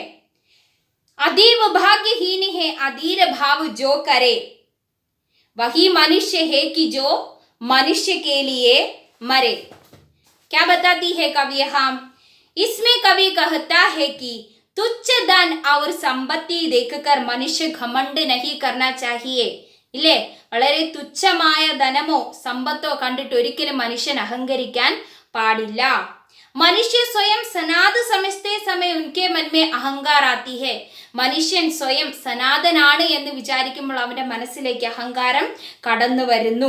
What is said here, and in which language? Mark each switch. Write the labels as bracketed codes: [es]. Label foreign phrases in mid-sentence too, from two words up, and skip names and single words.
[hi] अतीव भाग्यहीन है अधीर भाव जो करे, वही मनुष्य है कि जो मनुष्य के लिए मरे. क्या बताती है कवि यहाँ? इसमें कवि कहता है कि तुच्छ धन और संपत्ति देखकर मनुष्य घमंड नहीं करना चाहिए. [ml] ഇല്ലേ, വളരെ തുച്ഛമായ ധനമോ സമ്പത്തോ കണ്ടിട്ട് ഒരിക്കലും മനുഷ്യൻ അഹങ്കരിക്കാൻ പാടില്ല. [hi] मनुष्य स्वयं सनात समझते समय उनके मन में अहंकार आती है. [ml] മനുഷ്യൻ സ്വയം സനാതനാണ് എന്ന് വിചാരിക്കുമ്പോൾ അവന്റെ മനസ്സിലേക്ക് അഹങ്കാരം കടന്നു വരുന്നു.